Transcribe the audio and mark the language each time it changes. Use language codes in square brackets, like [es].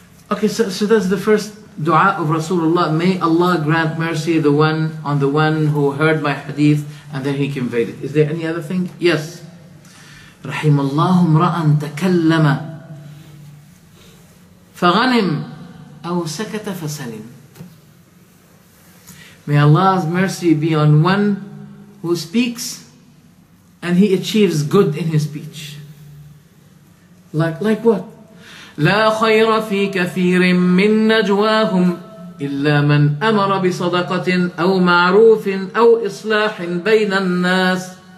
[en] Okay, so that's the first dua of Rasulullah. May Allah grant mercy on the one who heard my hadith and then he conveyed it. Is there any other thing? Yes. [ar] رحم الله امرأ تكلم فغنم أو سكت فسلم. [en] May Allah's mercy be on one who speaks and he achieves good in his speech. Like what? [ar] لا خير في كثير من نجواهم إلا من أمر بصدقة أو معروف أو إصلاح بين الناس.